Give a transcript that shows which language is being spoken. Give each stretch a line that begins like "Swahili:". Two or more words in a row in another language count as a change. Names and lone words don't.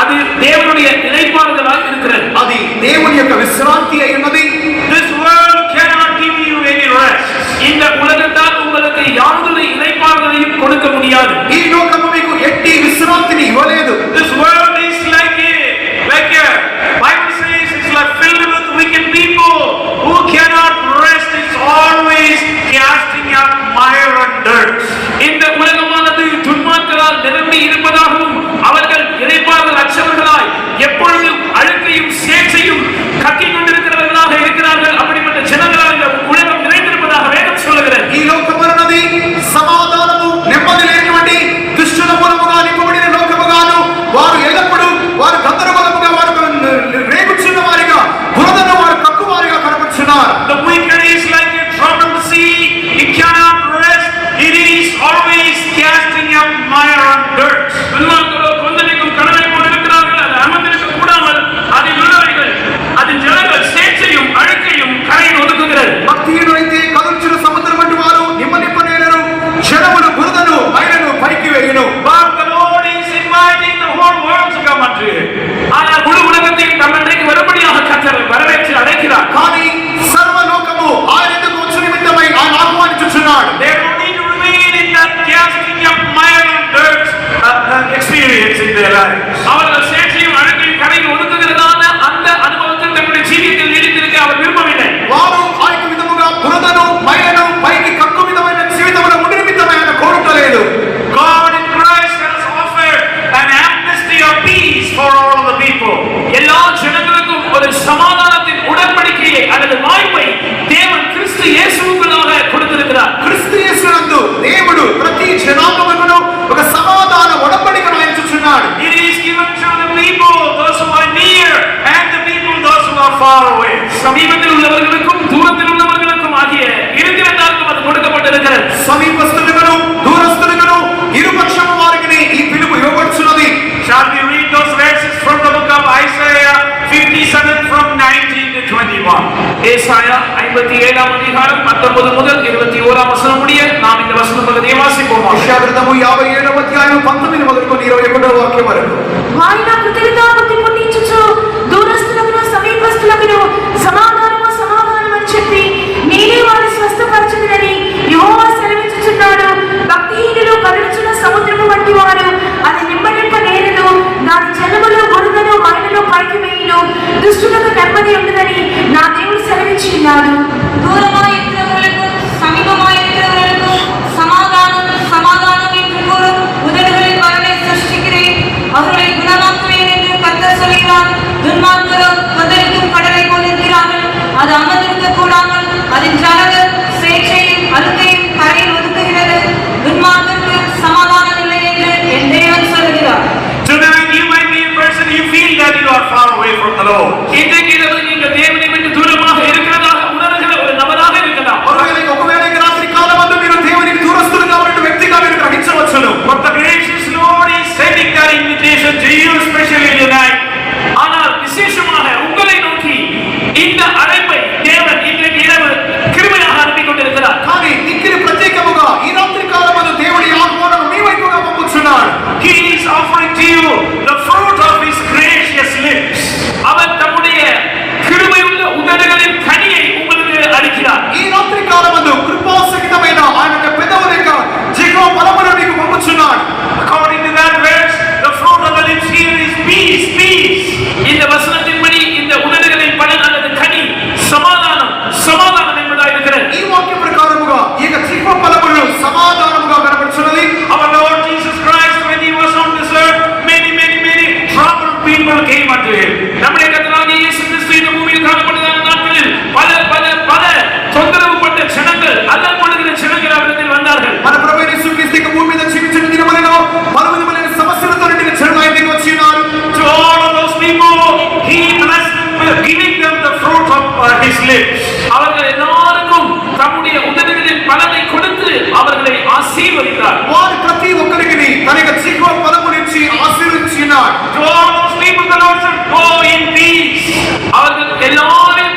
Tamil: தேவனுடைய இளைப்பாறுதலாய் இருக்கிறது.
Telugu: అది దేవుని యొక్క విశ్రాంతి అయి ఉన్నది.
English: This world cannot give you any rest.
Tamil: இந்த உலகத்தால் உங்களுக்கு யாதொரு இளைப்பாறுதலையும் கொடுக்க முடியாது.
Telugu: ఈ లోకము మీకు ఎట్టి విశ్రాంతిని ఇవ్వలేదు.
English: This world is like a Bible says it's like filled with wicked people who cannot rest. It's always casting up mire and dirt.
Tamil: இந்த உலகமானது துன்மார்க்கரால் நிரம்பி இருப்பதாகவும் அவர்கள் இளைப்பாறுதல் அற்றவர்களாய் எப்பொழுதும் அழுக்கையும் சேற்றையும் கக்கிக் கொண்டிருக்கிறவர்களாக இருக்கிறார்கள். அப்படிப்பட்ட ஜனங்களால் இந்த உலகம் நிறைந்திருப்பதாக வேதம் சொல்லுகிறது.
Telugu: ఈ లోకమున్నది సమాధానము నెమ్మది లేనివంటి దుష్టుల మూలముగా నింపబడిన లోకముగాను వారు ఎల్లప్పుడూ వారు గందరగోళముగా వారు రేగుచున్న వారిగా బురదను వారు కక్కువారిగా కనపడుచున్నారు.
English: The wicked is like a troubled sea. It cannot rest. It is always casting up mire and dirt.
Tamil: துன்மார்க்கரோ கொந்தளிக்கும் கடலை போல் இருக்கிறார்கள். அது அமர்ந்திருக்க கூடாமல் அதில் உள்ளவைகள் அதில் ஜனங்கள் சேற்றையும் அழுக்கையும் கரையில் ஒதுக்குகிறது.
Telugu: భక్తిహీనులైతే కదుల్చిన సముద్రం వంటి వారు నిమ్మనిప్పనేరరు. జనములు బురదను మైలను పైకి వేయును.
English: But the Lord is inviting the whole world to come unto Him.
Tamil: ஆனால் முழு உலகத்தையும் தம்மிடைக்கு வரும்படியாக கர்த்தர் வரவேற்று அழைக்கிறார்.
Telugu: కానీ సర్వలోకము ఆయన ఎదుట వచ్చు నిమిత్తమై ఆయన ఆహ్వానించుచున్నాడు.
English: They don't need to remain in that casting up mire and dirt experience in their lives.
Tamil: அவர்கள் சேற்றையும் அழுக்கையும் கரையில் ஒதுக்குகிறதான அந்த அனுபவத்தில் தங்களுடைய ஜீவியத்தில் நீடித்திருக்க அவர் விரும்பவில்லை.
Telugu: వారు ఆ యొక్క విధముగా బురదను మైలను పైకి కక్కు విధమైన జీవితమును ఉండి నిమిత్తమై ఆయన కోరుటలేదు.
English: God in Christ has offered an amnesty of peace for all of the people.
Tamil: எல்லா ஜனங்களுக்கும் ஒரு சமாதானத்தின் உடன்படிக்கையை அல்லது வாய்ப்பை தேவன் கிறிஸ்து இயேசுவுக்குள்ளாக கொடுத்திருக்கிறார்.
Telugu: క్రీస్తు యేసునందు దేవుడు ప్రతి జనాంగమును ఒక సమాధాన ఒడంబడికను ఎంచుచున్నాడు.
English: It is given to the people, those who are near, and the people, those who are far away.
Tamil: சமீபத்தில் உள்ளவர்களுக்கும் தூரத்தில் உள்ளவர்களுக்கும் ஆகிய இருக்கிறதாருக்கும் அது கொடுக்கப்பட்டிருக்கிறது.
Telugu: సమీపస్తులుగాను దూరస్తులుగాను ఇరుపక్షము వారికి ఈ పిలుపు ఇవ్వబడుచున్నది.
English: Shall we read those verses from the book of Isaiah 57 from 19 to 21?
Tamil: ஏசாயா 57ஆம் அதிகாரம் 19 முதல் 21ஆம் வசனம் முடிய நாம் இந்த வசன பகுதியை வாசிப்போம்.
Telugu: యెషయా గ్రంథము 57వ అధ్యాయం 19 మొదలుకొని 21వ వాక్యం వరకు. ఆయన కృతజ్ఞతాపతి పుట్టించుచు దూరస్తులకు సమీపస్తులకు సమాధానము సమాధానం అని చెప్పి నేనే వారి స్వస్థపరచుదునని యెహోవా సెలవిచ్చుచున్నాడు. భక్తిహీనులు కదలుచున్న సముద్రము వంటి వారు అది నిమ్మనింప నేరదు. దాని జలములు బురదను మైలను పైకి వేయును. దుష్టులకు నెమ్మది ఉండదని నా దేవుడు సెలవిచ్చున్నాడు.
Tamil: தூரமாய் இருக்கிறவர்களுக்கும் சமீபமாய் இருக்கிறவர்களுக்கும் சமாதானம் சமாதானம் என்று கூறும் உதடுகளின் வரவை சிருஷ்டிக்கிறேன். அவர்களை குணமாக்குவேன் என்று கர்த்தர் சொல்கிறார். துன்மார்க்கரோ கொந்தளிக்கும் கடலை போல் இருக்கிறார்கள். அது அமர்ந்திருக்க கூடாமல் அதன் ஜனங்கள் சேற்றையும் அழுக்கையும் கரையில் ஒதுக்குகிறது. துன்மார்க்கருக்கு சமாதானம் இல்லை என்று என் தேவன் சொல்கிறார்.
English: Tonight you might be a person, you feel that you are far away from the Lord.
Tamil: இன்றைக்கு இரவு நீங்கள் தேவனை விட்டு தூரமாக இருக்கிறதாக உணர்கிற ஒரு நபராக இருக்கலாம்.
Telugu: ఒకవేళ రాత్రి కాలమందు మీరు దేవునికి దూరస్తులుగా ఉన్న వ్యక్తిగా మీరు గ్రహించవచ్చును.
English: But the gracious Lord is sending that invitation to you, especially tonight.
Tamil: ஆனால் விசேஷமாக உங்களை நோக்கி இந்த அழைப்பை தேவன் இன்றைக்கு இரவு கிருபையாக அனுப்பி கொண்டிருக்கிறார்.
Telugu: కానీ ఇక్కడ ప్రత్యేకముగా ఈ రాత్రి కాలమందు దేవుడి ఆహ్వానం మీ వైపుగా పంపుచున్నాడు.
English: He is offering to you the fruit of His gracious lips.
Tamil: அவர் தம்முடைய கிருபையுள்ள உதடுகளின் கனியை உங்களுக்கு அளிக்கிறார்.
Telugu: ఈ రాత్రి కాలమందు కృపాసహితమైన ఆయన యొక్క పెదవుల యొక్క జీవ ఫలమును మీకు పంపుచున్నాడు.
English: According to that verse, the fruit of the lips here is peace, peace.
Tamil: இந்த வசனத்தின்படி இந்த உதடுகளின் பலன் அல்லது கனி சமாதானம் சமாதானம் என்பதாக இருக்கிறது.
Telugu: ఈ వాక్య ప్రకారముగా ఈ యొక్క జీవ ఫలములు సమాధానముగా కనబడుచున్నది.
English: Our Lord Jesus Christ, when He was on this earth, many troubled people came unto Him.
Tamil: நம்முடைய கர்த்தராகிய இயேசு கிறிஸ்து இந்த பூமியில் காணப்பட்டதான நாட்களில் பல தொந்தரவுப்பட்ட ஜனங்கள் அல்லல்படுகிற ஜனங்கள் அவரிடத்தில் வந்தார்கள்.
Telugu: మన ప్రభువైన యేసుక్రీస్తు యొక్క భూమి మీద జీవించిన దినములలో పలు విధములైన సమస్యలతో నిండిన జనులు ఆయన దగ్గరికి వచ్చి ఉన్నారు.
English: To all of those people, He blessed them, giving them the fruit of His lips.
Tamil: அவர்கள் எல்லாருக்கும் தம்முடைய உதடுகளின் பலனை கொடுத்து அவர்களை ஆசீர்வதித்தார்.
Telugu: వారు ప్రతి ఒక్కరికి తన యొక్క జీవ ఫలమునిచ్చి ఆశీర్వదించినాడు.
English: To all those people, the Lord said, go in peace.
Tamil: அவர்கள் எல்லாரும்